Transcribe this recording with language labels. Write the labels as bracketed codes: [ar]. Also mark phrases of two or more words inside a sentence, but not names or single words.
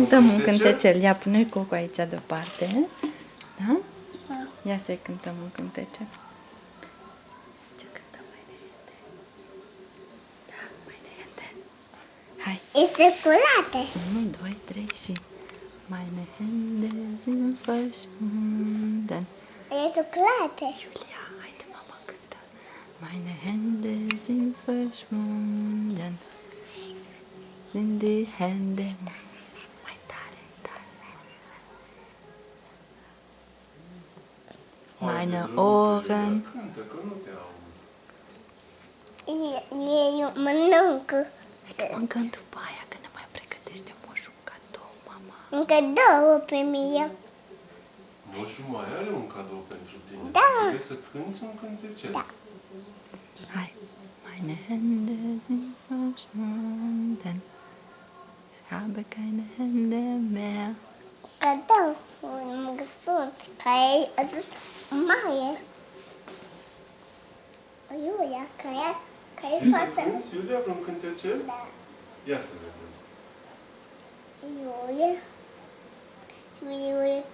[ro] cântăm un cântecel. Ia, pune Coco aici deoparte. Da? Ia să-i cântăm un cântecel. Ce cântăm mai înainte? Da, mai înainte. Hai. Este curate. 1, 2, 3 și... [de] Meine Hände sind verschwunden. [ro] Este curate. Julia, haide, mama, cântă. [de] Meine Hände sind verschwunden. Sind die Hände... [ro] Mai tare, tare. [de] Meine [ro] Haide, [de] Ohren... [ro] Lăluță, cântă, că nu te aud. Eu mănâncă. Încă după aia, că ne mai pregătește moșul cadou, mama. Încă două pe mine. Moșul mai are un cadou pentru tine. Da. Trebuie să cânti un cântecel. Da. Hai. [de] Meine Hände sind verschwunden. Ich habe keine Hände mehr. [ro] Cadou. Un măgăsun care ai adus mare. Iulia, care Știi să face... cânti, Iulia, un cântecel? Da. Ia să vedem. Iulia. Iulia.